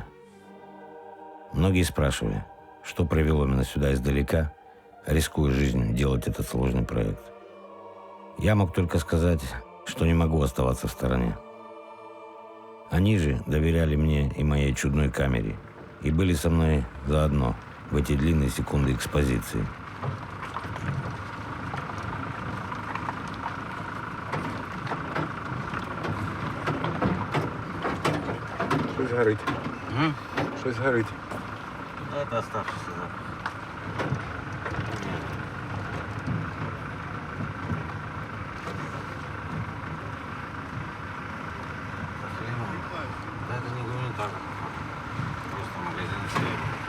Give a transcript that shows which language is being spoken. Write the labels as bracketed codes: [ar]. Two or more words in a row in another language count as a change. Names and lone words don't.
[ru] Многие спрашивали, что привело меня сюда издалека, рискуя жизнью делать этот сложный проект. Я мог только сказать, что не могу оставаться в стороне. Они же доверяли мне и моей чудной камере и были со мной заодно в эти длинные секунды экспозиции. [uk] Щось горить. Щось горить. [ru] Это оставшийся запах. Да это не гуманитарно. Просто магазин стоит.